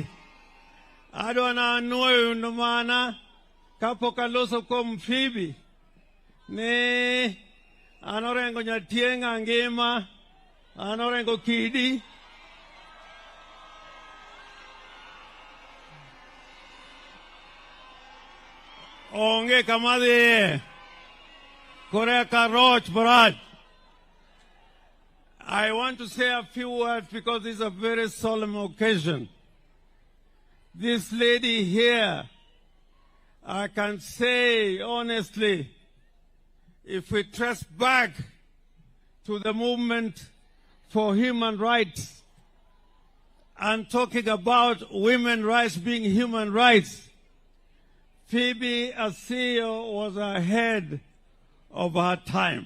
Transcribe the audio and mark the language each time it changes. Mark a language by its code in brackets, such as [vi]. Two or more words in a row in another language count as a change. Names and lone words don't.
[luo] Adwana nuoyo mana kapok aloso kuom Phoebe ni an Orengo nyatieng' ngima, an Orengo kidi, onge kama dhiye kore ka roch brach. [en] I want to say a few words because this is a very solemn occasion. This lady here, I can say honestly, if we trace back to the movement for human rights and talking about women's rights being human rights, Phoebe Asiyo was ahead of her time.